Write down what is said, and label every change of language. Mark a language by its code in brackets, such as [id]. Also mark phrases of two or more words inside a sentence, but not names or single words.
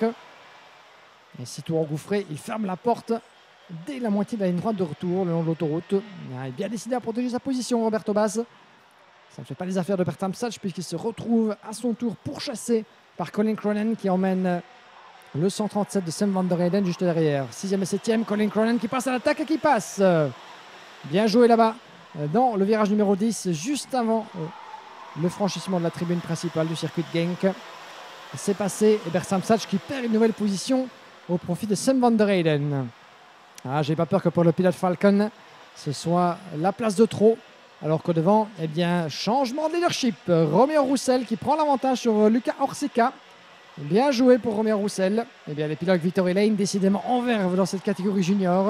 [fr] Et sitôt engouffré, il ferme la porte dès la moitié de la ligne droite de retour le long de l'autoroute. Il a bien décidé à protéger sa position, Roberto Bas. Ça ne fait pas les affaires de Bertram Sachs puisqu'il se retrouve à son tour pourchassé par Colin Cronin qui emmène le 137 de Sam van der Heyden juste derrière. 6e et 7e, Colin Cronin qui passe à l'attaque et qui passe. Bien joué là-bas dans le virage numéro 10, juste avant le franchissement de la tribune principale du circuit de Genk. C'est passé et Bertram Sachs qui perd une nouvelle position au profit de Sam van der Heyden. J'ai pas peur que pour le pilote Falcon, ce soit la place de trop. Alors que devant, eh bien, changement de leadership. Romain Roussel qui prend l'avantage sur Luca Orsica. Bien joué pour Romain Roussel. Eh bien, les pilotes Victory Lane, décidément en verve dans cette catégorie junior.